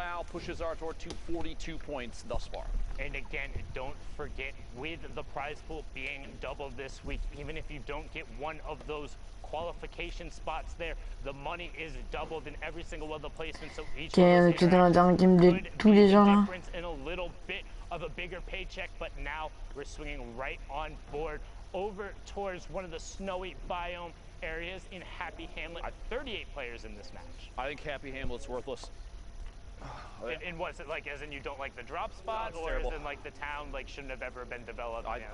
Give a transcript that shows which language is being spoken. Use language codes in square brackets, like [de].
[en] And again, don't forget, with the prize pool being doubled this week, even if you don't get one of those qualification spots there, the money is doubled in every single one of the placements. So each [fr] Ok, on est peut-être dans la dernière game de tous les gens là. [en] in a little bit of a bigger paycheck, but now we're swinging right on board over towards one of the snowy biome areas in Happy Hamlet. 38 players in this match. I think Happy Hamlet's worthless. And what's it like? As in you don't like the drop spot, or as in like the town like shouldn't have ever been developed?